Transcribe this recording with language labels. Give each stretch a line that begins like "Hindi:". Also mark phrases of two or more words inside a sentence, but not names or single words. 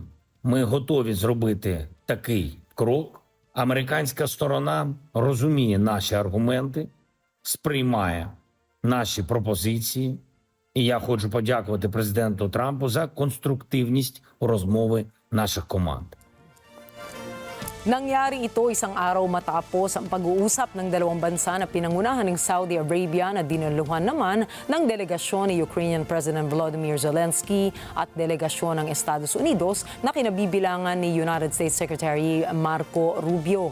Ukrainian: Ми готові зробити такий крок. Американська сторона розуміє наші аргументи, сприймає наші пропозиції. І я хочу подякувати президенту Трампу за конструктивність розмови наших команд.
Filipino: Nangyari ito isang araw matapos ang pag-uusap ng dalawang bansa na pinangunahan ng Saudi Arabia na dinaluhan naman ng delegasyon ni
English: Ukrainian President
Filipino: Volodymyr Zelensky at delegasyon ng Estados Unidos na kinabibilangan ni
English: United States Secretary
Filipino: Marco Rubio.